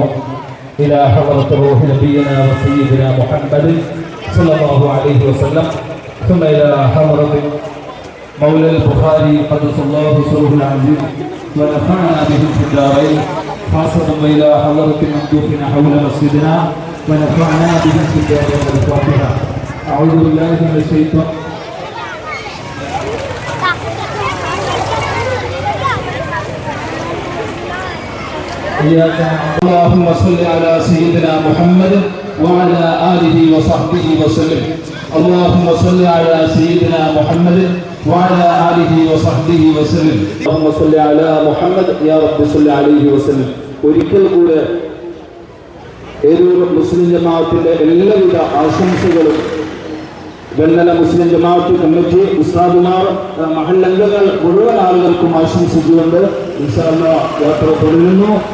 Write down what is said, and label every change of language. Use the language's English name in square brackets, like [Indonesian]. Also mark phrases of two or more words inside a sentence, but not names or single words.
[Arabic] إلى حضرة روح نبينا وسيدنا محمد صلى الله عليه وسلم, ثم إلى حضرة مولى البخاري قدس الله سره العزيز ونفعنا بهم في الدارين، خاصة إلى حضرة مندوبنا حول مسجدنا ونفعنا بهم في الدارين. الفاتحة. أعوذ بالله من الشيطان. اللهم صل على سيدنا محمد وعلى آله وصحبه وسلم. اللهم صل على سيدنا محمد وعلى آله وصحبه وسلم. اللهم صل على محمد يا رب صل عليه وسلم. [Malayalam] ഒരിക്കൽ കൂടെ ഏരൂർ മുസ്ലിം ജമാഅത്തിന്റെ എല്ലാവിധ ആശംസകളും വെണ്ണല മുസ്ലിം ജമാഅത്ത് കമ്മിറ്റി, ഉസ്താദുമാർ, മഹല്ലംഗങ്ങൾ മുഴുവൻ ആളുകൾക്കും ആശംസിച്ചുകൊണ്ട് [Arabic] إن شاء الله [Malayalam] യാത്ര തുടരുന്നു.